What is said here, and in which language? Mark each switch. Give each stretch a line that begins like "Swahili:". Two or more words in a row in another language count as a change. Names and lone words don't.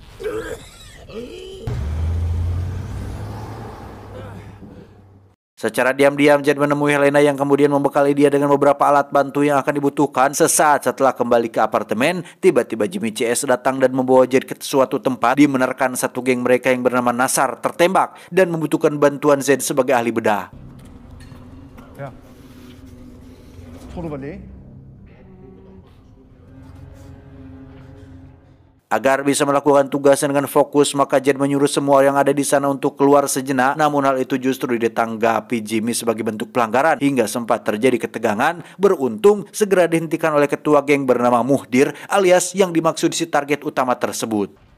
Indonesian: Secara diam-diam Jed menemui Helena yang kemudian membekali dia dengan beberapa alat bantu yang akan dibutuhkan. Sesaat setelah kembali ke apartemen, tiba-tiba Jimmy CS datang dan membawa Jed ke suatu tempat. Dibenarkan satu geng mereka yang bernama Nasar tertembak dan membutuhkan bantuan Jed sebagai ahli bedah.
Danish: Ja. Tror du var læge?
Indonesian: Agar bisa melakukan tugasnya dengan fokus, maka Jed menyuruh semua yang ada di sana untuk keluar sejenak. Namun hal itu justru ditanggapi Jimmy sebagai bentuk pelanggaran hingga sempat terjadi ketegangan. Beruntung segera dihentikan oleh ketua geng bernama Muhdir alias yang dimaksud si target utama tersebut.